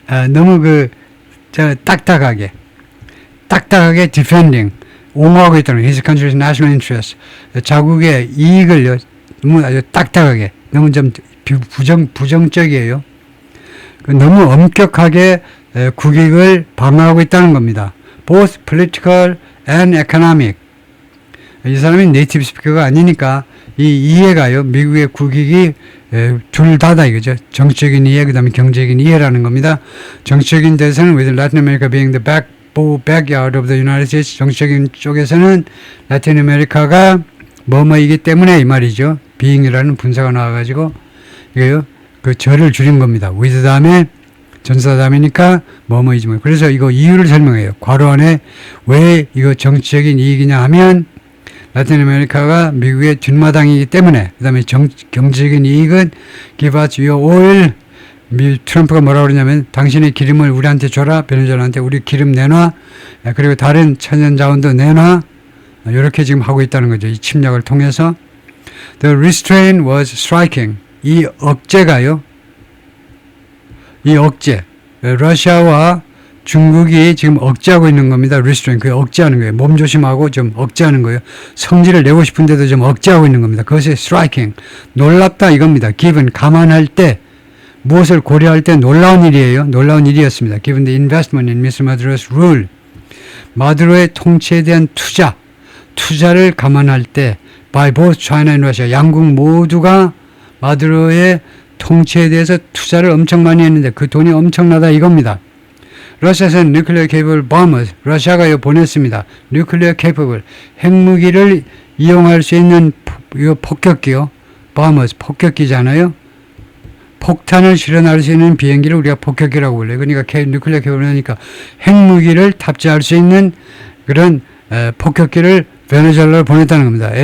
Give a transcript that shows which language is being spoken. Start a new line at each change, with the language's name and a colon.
Korean: 너무 딱딱하게 defending, 옹호하고 있다는
English: his country's national interest,
Korean: 자국의 이익을요, 너무 아주 딱딱하게, 너무 좀 부정적이에요. 너무 엄격하게 국익을 방어하고 있다는 겁니다.
English: Both political and economic.
Korean: 이 사람이 네이티브 스피커가 아니니까 이 이해가요, 미국의 국익이 둘 다다 이거죠. 정치적인 이해, 그 다음에 경제적인 이해라는 겁니다. 정치적인 데서는
English: with Latin America being the backyard of the United States,
Korean: 정치적인 쪽에서는 라틴 아메리카가 뭐뭐이기 때문에 이 말이죠. being이라는 분사가 나와가지고 이거요, 그 절을 줄인 겁니다. with 다음에 전사 다음이니까 뭐뭐이지 뭐. 그래서 이거 이유를 설명해요. 괄호 안에 왜 이거 정치적인 이익이냐 하면 라틴 아메리카가 미국의 뒷마당이기 때문에, 그 다음에 경제적인 이익은
English: give us your oil.
Korean: 트럼프가 뭐라고 그러냐면 당신의 기름을 우리한테 줘라. 베네수엘라한테 우리 기름 내놔. 그리고 다른 천연 자원도 내놔. 이렇게 지금 하고 있다는 거죠. 이 침략을 통해서.
English: The restraint was striking.
Korean: 이 억제가요. 이 억제. 러시아와 중국이 지금 억제하고 있는 겁니다. restraint. 그게 억제하는 거예요. 몸조심하고 좀 억제하는 거예요. 성질을 내고 싶은데도 좀 억제하고 있는 겁니다. 그것이 striking. 놀랍다 이겁니다. given. 감안할 때, 무엇을 고려할 때 놀라운 일이에요. 놀라운 일이었습니다.
English: Given the investment in Mr. Maduro's rule.
Korean: 마두로의 통치에 대한 투자를 감안할 때
English: by both China and Russia.
Korean: 양국 모두가 마두로의 통치에 대해서 투자를 엄청 많이 했는데 그 돈이 엄청나다 이겁니다. 러시아에서는
English: nuclear capable bombers.
Korean: 러시아가 보냈습니다. nuclear capable. 핵무기를 이용할 수 있는 폭격기요. bombers. 폭격기잖아요. 폭탄을 실어날 수 있는 비행기를 우리가 폭격기라고 불러요. 그러니까 누클리어 캐블을 하니까 핵무기를 탑재할 수 있는 그런 폭격기를 베네수엘라로 보냈다는 겁니다.